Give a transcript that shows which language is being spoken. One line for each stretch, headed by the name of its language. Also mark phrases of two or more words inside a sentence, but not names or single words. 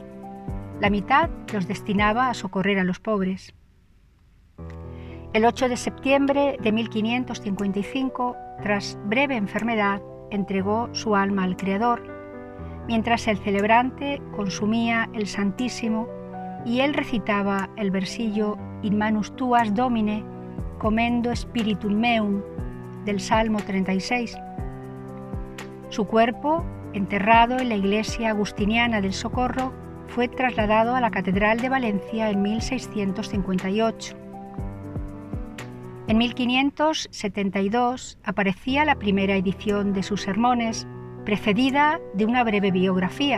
Spanish: La mitad los destinaba a socorrer a los pobres. El 8 de septiembre de 1555, tras breve enfermedad, entregó su alma al Creador, mientras el celebrante consumía el Santísimo y él recitaba el versillo
Latin: In manus tuas Domine, commendo spiritum meum,
Spanish: del Salmo 36. Su cuerpo, enterrado en la iglesia agustiniana del Socorro, fue trasladado a la Catedral de Valencia en 1658. En 1572 aparecía la primera edición de sus sermones, precedida de una breve biografía.